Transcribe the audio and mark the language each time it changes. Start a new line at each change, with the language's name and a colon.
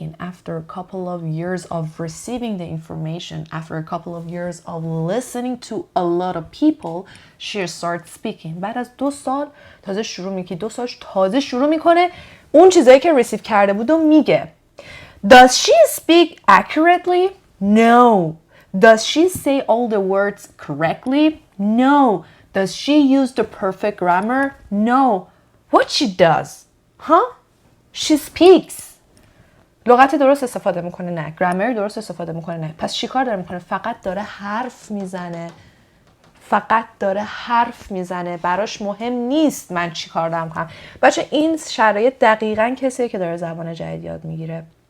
English: After a couple of years of receiving the information, after a couple of years of listening to a lot of people, she starts speaking.
Persian: بعد از 2 سال تازه شروع میکنه اون چیزایی که ریسیو کرده بود و میگه.
English: Does she speak accurately? No. Does she say all the words correctly? No. Does she use the perfect grammar? No. What she does? She speaks.
Persian: لغت درست استفاده میکنه؟ نه. گرامر درست استفاده میکنه؟ نه. پس چی کار داره میکنه؟ فقط داره حرف میزنه. براش مهم نیست من چی کار دارم کنم. بچه این شرایط دقیقاً کسیه که داره زبان جدید یاد میگیره.